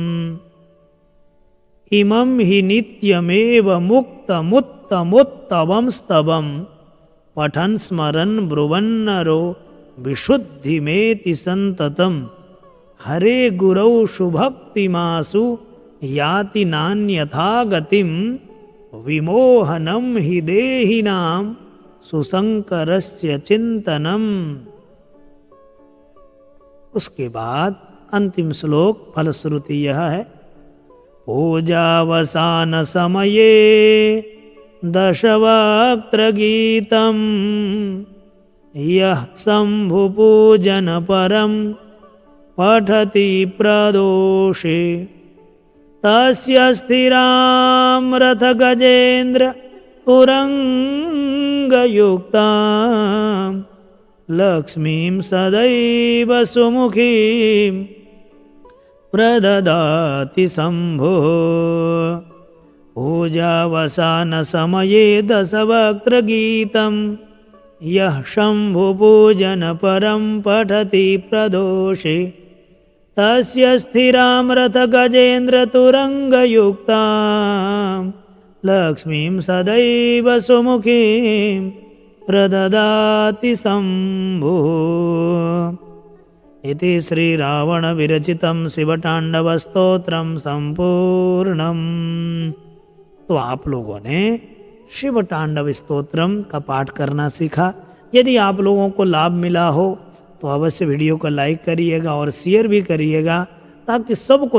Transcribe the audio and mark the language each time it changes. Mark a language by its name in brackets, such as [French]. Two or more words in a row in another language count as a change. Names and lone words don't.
[Sanskrit] इमं हि नित्यमेव मुक्तमुत्तमोत्तमं स्तवम् पठन् स्मरन् ब्रुवन्नरो विशुद्धिमेति सन्ततम् हरे गुरौ सुभक्तिमासु याति नान्यथा गतिम् विमोहनं हि देहिनां सुशङ्करस्य चिन्तनम्। [Hindi] उसके बाद अंतिम श्लोक फलश्रुति यह है, [Sanskrit] पूजावसान समये दशवक्त्र गीतम यः शंभुपूजन परम पठति प्रदोषे तस्य स्थिरां रथ गजेन्द्र तुरंगयुक्तां लक्ष्मीं सदैव सुमुखीं प्रददाति शंभो। पूजावसान समये दशवक्त्र गीतं यः शंभुपूजन परं पठति प्रदोषे तस्य स्थिरां रथ गजेन्द्र तुरंगयुक्तां लक्ष्मीं सदैव सुमुखीं प्रददाति शंभुः। इति श्री रावण विरचितं शिवतांडव स्तोत्रम संपूर्णम। [Hindi] तो आप लोगों ने शिव तांडव स्तोत्रम का पाठ करना सीखा। यदि आप लोगों को लाभ मिला हो तो अवश्य वीडियो को लाइक करिएगा और शेयर भी करिएगा, ताकि सबको